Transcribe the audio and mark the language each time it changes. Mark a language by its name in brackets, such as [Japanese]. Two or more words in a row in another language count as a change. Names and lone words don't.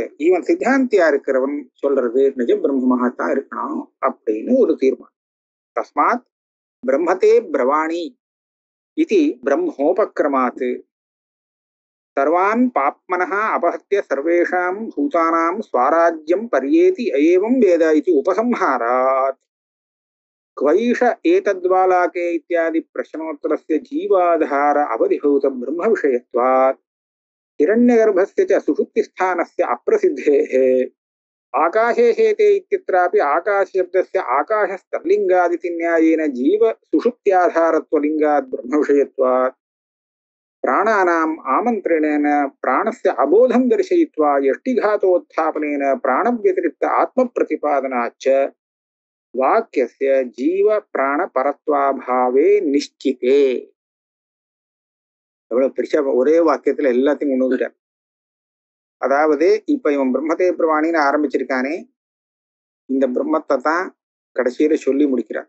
[Tamil] இவன் சித்தாந்தியா இருக்கிறவன் சொல்றது நிஜ பிரம்மமாகத்தான் இருக்கணும் அப்படின்னு ஒரு தீர்மானம். [Sanskrit] तस्मात् ब्रह्मत्ते ब्रवाणि इति ब्रह्मोपक्रमात् सर्वान् पाप्मनः अपहत्य सर्वेषाम् भूतानाम् स्वराज्यम् पर्येति एवम् वेद इति उपसंहारात् क्वैष एतद्वालाके इत्यादि प्रश्नोत्तरस्य जीवाधार अवधिभूत ब्रह्म विषयत्वात् हिरण्यगर्भस्य च सुषुप्तिस्थानस्य अप्रसिद्धेः आकाशे शेते इत्यत्रापि आकाशशब्दस्य आकाशस्तर्लिङ्गादिति न्यायेन जीव सुषुप्त्याधारत्वलिङ्गात् ब्रह्म विषयत्वात् प्राणानाम् आमन्त्रणेन प्राणस्य अबोधं दर्शयित्वा यष्टिघातोत्थापनेन प्राणव्यतिरिक्त आत्मप्रतिपादनाच्च वाक्य जीव प्राण परत्वाभावे निष्ठिते. [Tamil] எவ்வளவு பெருசா ஒரே வாக்கியத்துல எல்லாத்தையும் கொண்டு வந்துட்டார். அதாவது இப்ப இவன் [Sanskrit] ब्रह्मते ब्रवाणि [Tamil] ஆரம்பிச்சிருக்கானே, இந்த பிரம்மத்தை தான் கடைசியில சொல்லி முடிக்கிறார்.